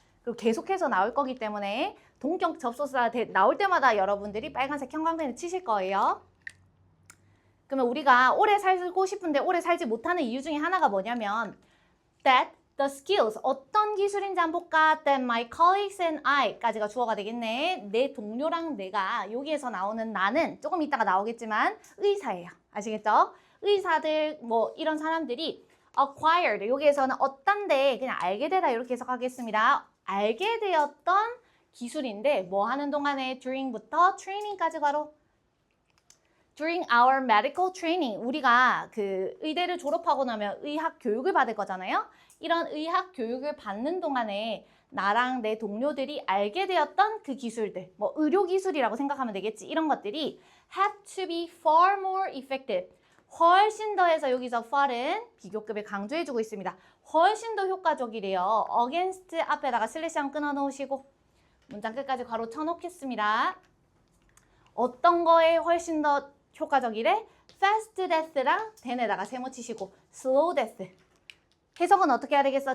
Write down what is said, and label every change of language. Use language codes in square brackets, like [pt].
[ko] 그리고 계속해서 나올 거기 때문에 동격 접속사 나올 때마다 여러분들이 빨간색 형광펜을 치실 거예요. 그러면 우리가 오래 살고 싶은데 오래 살지 못하는 이유 중에 하나가 뭐냐면 [en] that the skills, [ko] 어떤 기술인지 한번 볼까? [en] That my colleagues and I [ko] 까지가 주어가 되겠네. 내 동료랑 내가, 여기에서 나오는 나는 조금 이따가 나오겠지만 의사예요. 아시겠죠? 의사들 뭐 이런 사람들이 acquired, 여기에서는 어떤데 그냥 알게 되다 이렇게 해석하겠습니다. 알게 되었던 기술인데 뭐 하는 동안에 during부터 training까지 바로 [en] during our medical training, [ko] 우리가 그 의대를 졸업하고 나면 의학 교육을 받을 거잖아요. 이런 의학 교육을 받는 동안에 나랑 내 동료들이 알게 되었던 그 기술들, 뭐 의료 기술이라고 생각하면 되겠지. 이런 것들이 [en] have to be far more effective. [ko] 훨씬 더 해서 여기서 far은 비교급을 강조해주고 있습니다. 훨씬 더 효과적이래요. against 앞에다가 슬래시 한 끊어 놓으시고 문장 끝까지 괄호 쳐놓겠습니다. 어떤 거에 훨씬 더 효과적이래? [en] fast death [ko] 랑 then에다가 세모 치시고 [en] slow death. [ko] 해석은 어떻게 해야 되겠어?